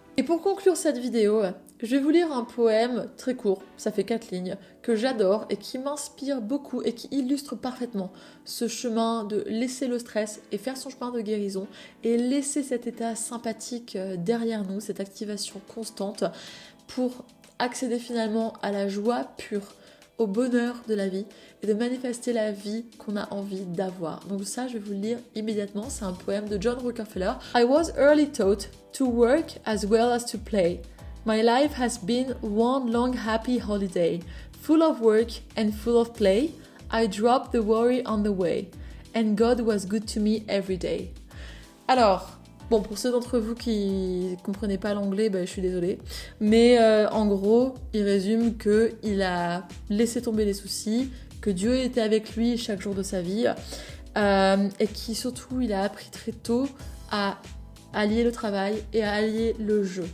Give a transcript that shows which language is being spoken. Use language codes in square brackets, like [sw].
[fr] Et pour conclure cette vidéo, je vais vous lire un poème très court, ça fait 4 lignes, que j'adore et qui m'inspire beaucoup et qui illustre parfaitement ce chemin de laisser le stress et faire son chemin de guérison et laisser cet état sympathique derrière nous, cette activation constante pour accéder finalement à la joie pure, au bonheur de la vie et de manifester la vie qu'on a envie d'avoir. Donc ça, je vais vous le lire immédiatement. C'est un poème de John Rockefeller. [en] I was early taught to work as well as to play. My life has been one long happy holiday. Full of work and full of play, I dropped the worry on the way. And God was good to me every day. [fr] Alors, bon, pour ceux d'entre vous qui ne comprenaient pas l'anglais, je suis désolée. Mais en gros, il résume qu'il a laissé tomber les soucis, que Dieu était avec lui chaque jour de sa vie, et qui surtout, il a appris très tôt à allier le travail et à allier le jeu.